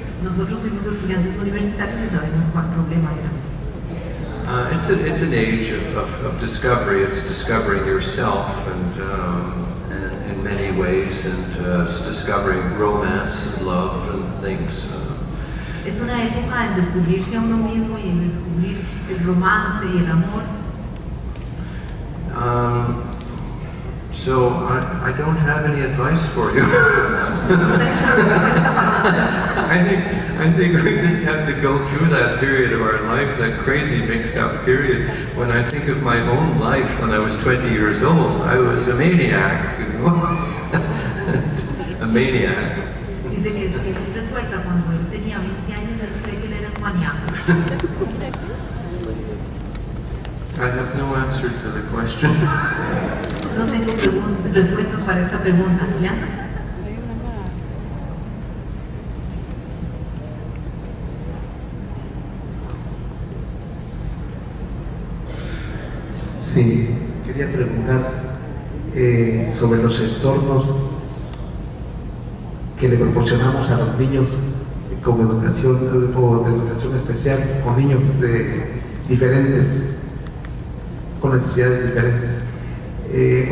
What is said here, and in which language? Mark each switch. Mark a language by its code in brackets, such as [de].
[es] Nosotros fuimos estudiantes universitarios y sabemos cuál problema éramos. [en] It's an age of discovery. It's discovering yourself, and in many ways, and it's discovering romance and love and things. [es] Es una época en descubrirse a uno mismo y en descubrir el romance y el amor. [en] So I don't have any advice for you. I think we just have to go through that period of our life, that crazy mixed up period. When I think of my own life when I was 20 years old, I was a maniac, you know? A maniac. [es] Dice que si él recuerda cuando él tenía 20 años, él cree que él era un maníaco. [en] I have no answer to the question. [es] No tengo respuestas para esta pregunta. ¿Ya? Sí, quería preguntar sobre los entornos que le proporcionamos a los niños con educación o de educación especial, con niños diferentes, con necesidades diferentes.